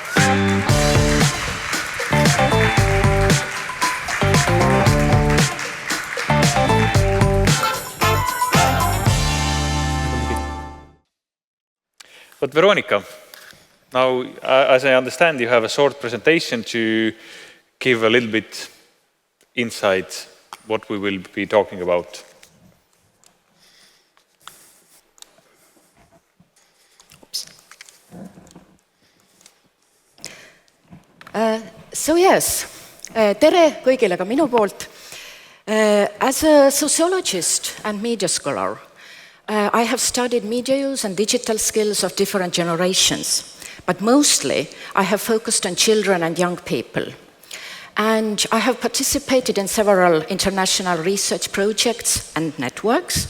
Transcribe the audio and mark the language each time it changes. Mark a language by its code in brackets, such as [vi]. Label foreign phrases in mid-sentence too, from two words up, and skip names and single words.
[en] But Veronika, now, as I understand, you have a short presentation to give a little bit insight what we will be talking about. [et] Tere kõigile ka minu poolt. [en] As a sociologist and media scholar, I have studied media use and digital skills of different generations, but mostly I have focused on children and young people. And I have participated in several international research projects and networks.